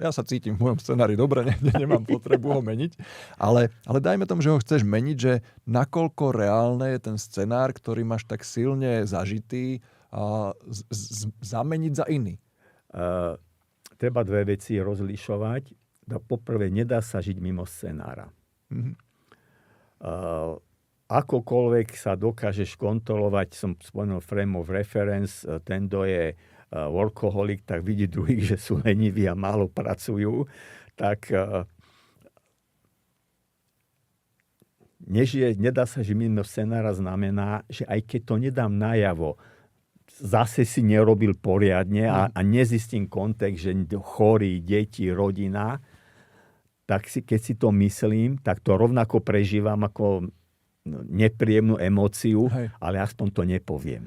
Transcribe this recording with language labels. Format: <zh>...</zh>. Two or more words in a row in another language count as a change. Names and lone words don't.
<sk>Ja sa cítim v mojom scenári dobre, nemám potrebu ho meniť, ale dajme tomu, že ho chceš meniť, že nakoľko reálne je ten scenár, ktorý máš tak silne zažitý, zameniť za iný. Treba dve veci rozlišovať. Poprvé, nedá sa žiť mimo scenára. Akokoľvek sa dokážeš kontrolovať, som spomenul</sk> <en>frame of reference,</en> <sk>ten, kto je workoholik, tak vidí druhých, že sú leniví a málo pracujú, tak nedá sa žiť mimo scenára znamená, že aj keď to nedám najavo, zase si nerobil poriadne a nezistím kontext, že chorí, deti, rodina, tak keď si to myslím, tak to rovnako prežívam ako nepríjemnú emóciu, ale aspoň to nepoviem.</sk>